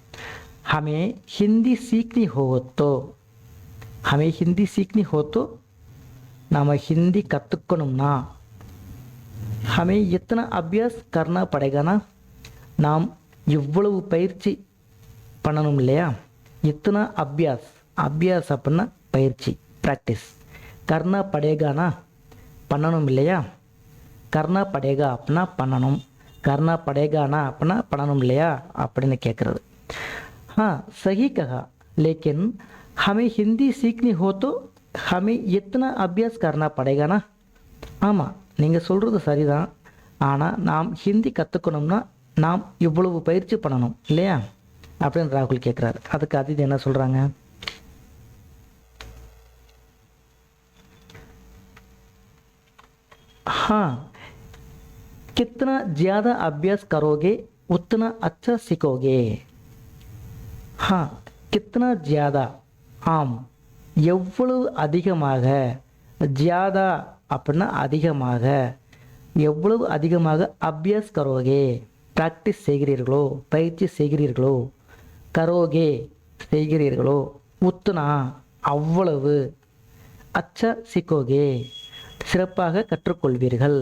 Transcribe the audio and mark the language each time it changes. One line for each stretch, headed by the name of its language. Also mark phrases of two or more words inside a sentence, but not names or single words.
Hindi: हमें हिंदी सीखनी हो तो, हमें हिंदी सीखनी हो तो,
Tamil: நாம் ஹிந்தி கற்றுக்கணும்னா,
Hindi: हमें इतना अभ्यास करना पड़ेगा ना,
Tamil: நாம் இவ்வளவு பயிற்சி பண்ணணும் இல்லையா.
Hindi: इतना अभ्यास,
Tamil: அபியாஸ் அப்படின்னா பயிற்சி, ப்ராக்டிஸ்.
Hindi: करना पड़ेगा ना
Tamil: பண்ணணும் இல்லையா.
Hindi: करना पड़ेगा
Tamil: அப்படின்னா பண்ணணும்,
Hindi: करना पड़ेगा ना
Tamil: அப்படின்னா பண்ணணும் இல்லையா அப்படின்னு கேட்குறது.
Hindi: सही कहा, लेकिन हमें हिंदी सीखनी हो तो हमें इतना अभ्यास करना पड़ेगा ना.
Tamil: ஆமாம், நீங்கள் சொல்கிறது சரிதான், ஆனால் நாம் ஹிந்தி கற்றுக்கணும்னா நாம் இவ்வளவு பயிற்சி பண்ணணும் இல்லையா அப்படின்னு ராகுல் கேட்குறாரு. அதுக்கு அதிதி என்ன சொல்கிறாங்க,
Hindi: हाँ कितना ज़्यादा अभ्यास करोगे उतना अच्छा सीखोगे. हाँ कितना ज़्यादा,
Tamil: ஆம் எவ்வளவு அதிகமாக, ஜியாதா அப்படின்னா அதிகமாக, எவ்வளவு அதிகமாக
Hindi: अभ्यास करोगे
Tamil: ப்ராக்டிஸ் செய்கிறீர்களோ, பயிற்சி செய்கிறீர்களோ, கரோகே செய்கிறீர்களோ, உத்துனா அவ்வளவு,
Hindi: अच्छा सीखोगे
Tamil: சிறப்பாக கற்றுக்கொள்வீர்கள்.